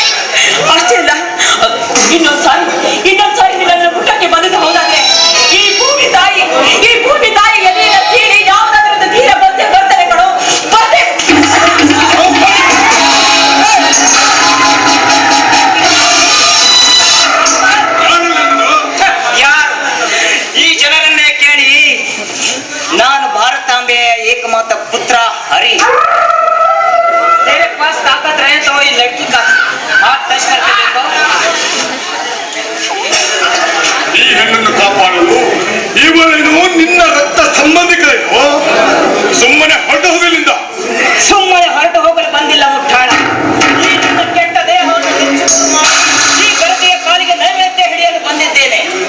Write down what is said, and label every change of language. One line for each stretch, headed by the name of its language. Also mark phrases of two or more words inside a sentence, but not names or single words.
Kannada: ಅಷ್ಟೇ ಅಲ್ಲ, ಇನ್ನೊಂದ್ಸಾರಿ ನನ್ನ ಮುಟ್ಟಕ್ಕೆ ಬಂದದ್ದು ಹೌದಾದ್ರೆ ಈ ಭೂಮಿ ತಾಯಿ ಎದೆಯ ಸೀಳಿ ಯಾವುದಾದ್ರೂ ತೀರ ಬಂದೆ ಬರ್ತಾರೆ ಕಣೋ, ಬರ್ದೆ. ಯಾರು ಈ ಜನರನ್ನೇ ಕೇಳಿ. ನಾನು ಭಾರತಾಂಬೆಯ ಏಕಮಾತ್ರ ಪುತ್ರ ಹರಿ.
Hindi: तेरे पास ताकत रहे तो ये लड़की का हाथ टच करके देखो.
Kannada: ಈ ಹೆಣ್ಣನ್ನು ಕಾಪಾಡಲು ಇವಳೇನು ನಿನ್ನ ರಕ್ತ ಸಂಬಂಧಿಕರೇನು? ಸುಮ್ಮನೆ ಹೊರಟು ಹೋಗಲಿಂದ. ಸುಮ್ಮನೆ ಹೊರಟು ಹೋಗಲು ಬಂದಿಲ್ಲ ಮುಟ್ಟಾಳ. ಈ ನಿನ್ನ ಕೆಟ್ಟ ದೇಹವನ್ನು ಹೆಚ್ಚು ಮಾಡಿ ಈ ಗರತಿಯ ಕಾಲಿಗೆ ನೈವೇದ್ಯ ಹಿಡಿಯಲು ಬಂದಿದ್ದೇನೆ.